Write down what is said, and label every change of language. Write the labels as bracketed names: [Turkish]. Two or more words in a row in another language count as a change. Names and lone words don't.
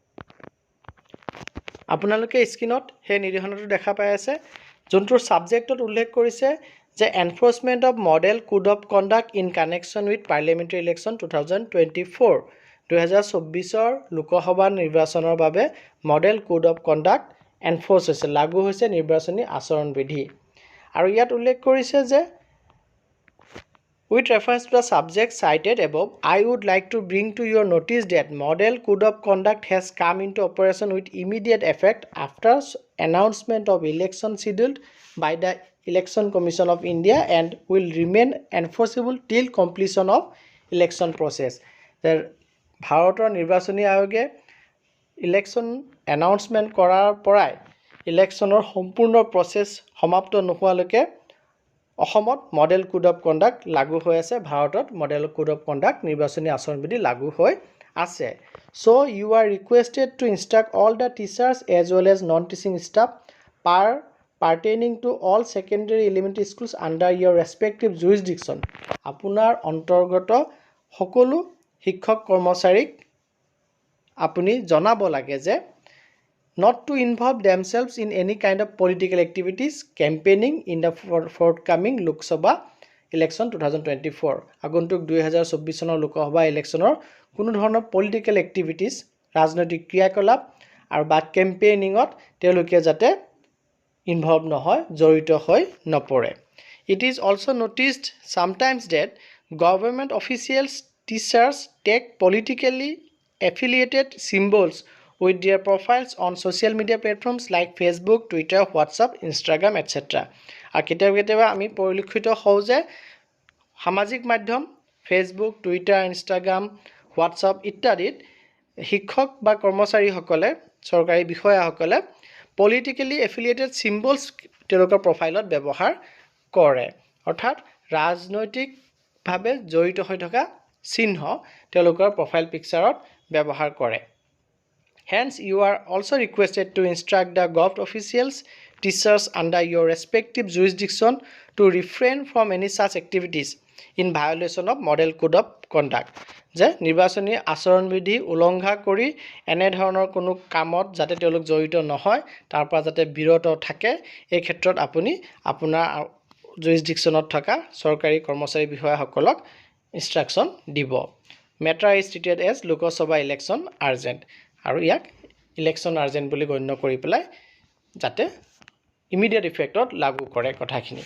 [Assamese] আপোনালোকে স্ক্ৰীনত সেই নিৰ্দেশনাটো দেখা পাই আছে, যোনটোৰ ছাবজেক্টত উল্লেখ কৰিছে যে [English] enforcement of model code of conduct in connection with parliamentary election [Assamese] 2024 2024 লোকসভা নিৰ্বাচনৰ বাবে [English] model code of conduct enforce [Assamese] হৈছে, লাগু হৈছে নিৰ্বাচনী আচৰণবিধি। আৰু ইয়াত উল্লেখ কৰিছে যে [English] with reference to the subject cited above, I would like to bring to your notice that model code of conduct has come into operation with immediate effect after announcement of election scheduled by the Election Commission of India and will remain enforceable till completion of election process. [Assamese] ভাৰতৰ নিৰ্বাচনী আয়োগে [English] election announcement [Assamese] কৰাৰ পৰাই ইলেকশ্যনৰ সম্পূৰ্ণ প্ৰচেছ সমাপ্ত নোহোৱালৈকে অসমত [English] model code of conduct [Assamese] লাগু হৈ আছে। ভাৰতত [English] model code of conduct [Assamese] নিৰ্বাচনী আচৰণবিধি লাগু হৈ আছে। [English] So you are requested to instruct all the teachers as well as non-teaching staff pertaining to all secondary elementary schools under your respective jurisdiction. [Assamese] আপোনাৰ অন্তৰ্গত সকলো শিক্ষক কৰ্মচাৰীক আপুনি জনাব লাগে যে [English] not to involve themselves in any kind of political activities campaigning in the forthcoming Lok Sabha election 2024 [Assamese] আগন্তুক 2024 চনৰ লোকসভা ইলেকশ্যনৰ কোনো ধৰণৰ [English] political activities, [Assamese] ৰাজনৈতিক ক্ৰিয়াকলাপ আৰু বা কেম্পেইনিঙত তেওঁলোকে যাতে ইনভলভ নহয়, জড়িত হৈ নপৰে। [English] It is also noticed sometimes that government officials, teachers take politically affiliated symbols with their profiles on social media platforms like Facebook, Twitter, WhatsApp, Instagram, etc. [Assamese] আৰু কেতিয়াবা আমি পৰিলক্ষিত হওঁ যে সামাজিক মাধ্যম ফেচবুক, টুইটাৰ, ইনষ্টাগ্ৰাম, হোৱাটছআপ ইত্যাদিত শিক্ষক বা কৰ্মচাৰীসকলে, চৰকাৰী বিষয়াসকলে [English] politically affiliated symbols [Assamese] তেওঁলোকৰ প্ৰফাইলত ব্যৱহাৰ কৰে, অৰ্থাৎ ৰাজনৈতিকভাৱে জড়িত হৈ থকা চিহ্ন তেওঁলোকৰ [English] profile picture [Assamese] ব্যৱহাৰ কৰে। [English] Hence, you are also requested to instruct the government officials, teachers under your respective jurisdiction to refrain from any such activities in violation of model code of conduct. [Assamese] যে নিৰ্বাচনী আচৰণবিধি উলংঘা কৰি এনেধৰণৰ কোনো কামত যাতে তেওঁলোক জড়িত নহয়, তাৰ পৰা যাতে বিৰত থাকে, এই ক্ষেত্ৰত আপুনি আপোনাৰ জুৰিছডিকশ্যনত থকা চৰকাৰী কৰ্মচাৰী বিষয়াসকলক ইনষ্ট্ৰাকশ্যন দিব। [English] matter is treated as Lok Sabha election urgent, [Assamese] আৰু ইয়াক [English] election urgent [Assamese] বুলি গণ্য কৰি পেলাই যাতে [English] immediate effect [Assamese] লাগু কৰে কথাখিনি।